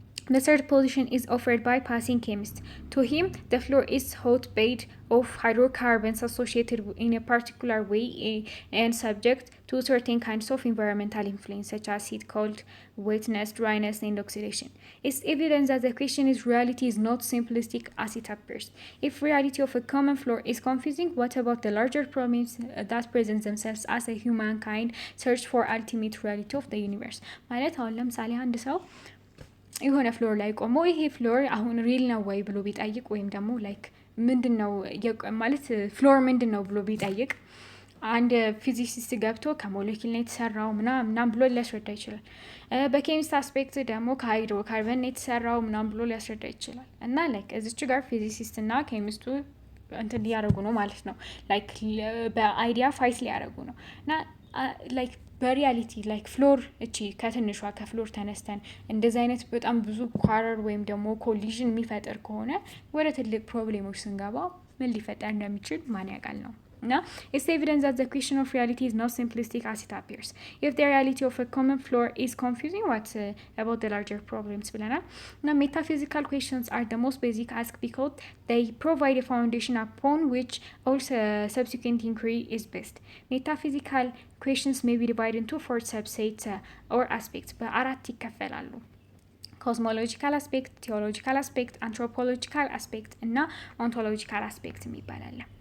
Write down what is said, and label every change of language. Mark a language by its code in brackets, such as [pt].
[en] The third position is offered by passing chemists. To him, the floor is hot bed of hydrocarbons associated in a particular way and subject to certain kinds of environmental influence, such as heat, cold, wetness, dryness, and oxidation. It's evident that the question is reality is not simplistic as it appears. If reality of a common floor is confusing, what about the larger problems that present themselves as a humankind search for ultimate reality of the universe? [am] ማለት አሁን ለምሳሌ አንድ ሰው የሆነ ፍሎር ላይ ቆሞ ይሄ ፍሎር አሁን ሪል ነው ወይ ብሎ ቢጠይቅ ወይም ደግሞ ላይክ ምንድነው ማለት ፍሎር ምንድነው ብሎ ቢጠይቅ አንድ ፊዚሲስት ገብቶ ከሞለኪል ነው የተሰራው ምናምን ብሎ ሊያስረዳ ይችላል በኬሚስት አስፔክት ደግሞ ከሃይድሮካርበን ነው የተሰራው ምናምን ብሎ ሊያስረዳ ይችላል እና ላይክ እዚች ጋር ፊዚሲስት እና ኬሚስቱ እንትን ሊያደርጉ ነው ማለት ነው ላይክ በአይዲያ ፋይት ሊያደርጉ ነው እና ላይክ በሪያሊቲ ላይክ ፍሎር እቺ ከትንሿ ከፍሎር ተነስተን እንደዚህ አይነት በጣም ብዙ ኳረር ወይም ደግሞ ኮሊዥን የሚፈጠር ከሆነ ወደ ትልቅ ፕሮብሌሞች ስንገባ ምን ሊፈጠር እንደሚችል ማን ያውቃል ነው [en] Now, it's evident that the question of reality is not simplistic as it appears. If the reality of a common floor is confusing, what about the larger problems? Now, metaphysical questions are the most basic asked because they provide a foundation upon which all subsequent inquiry is based. Metaphysical questions may be divided into four subsets or aspects, but [am] አራት ይከፈላሉ [en] cosmological aspect, theological aspect, anthropological aspect እና ontological aspect የሚባላል